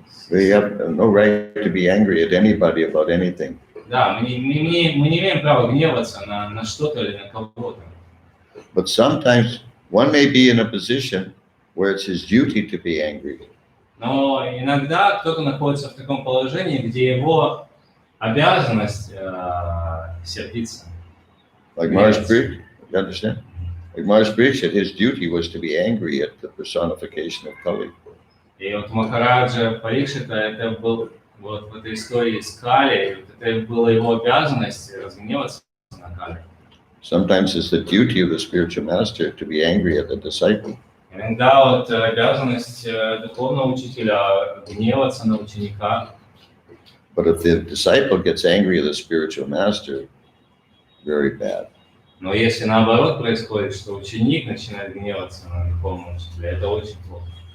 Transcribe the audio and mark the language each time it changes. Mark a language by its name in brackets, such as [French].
[English] We have no right to be angry at anybody about anything. [Russian] Да, мы не имеем права гневаться на что-то или на кого-то. [English] But sometimes one may be in a position where it's his duty to be angry. [Russian] Но иногда кто-то находится в таком положении, где его обязанность сердиться. [English] Like Maharaj You understand? Like Maharaj Parikshit, his duty was to be angry at the personification of Kali. [Russian] И вот Махараджа Парикшита, это был вот в этой истории с Кали, вот это была его обязанность разгневаться на Кали. [English] Sometimes it's the duty of the spiritual master to be angry at the disciple. [Russian] Иногда вот обязанность духовного учителя гневаться на ученика. [English] But if the disciple gets angry at the spiritual master, very bad. [Russian] Но если наоборот происходит, что ученик начинает гневаться на духовного учителя, это очень плохо.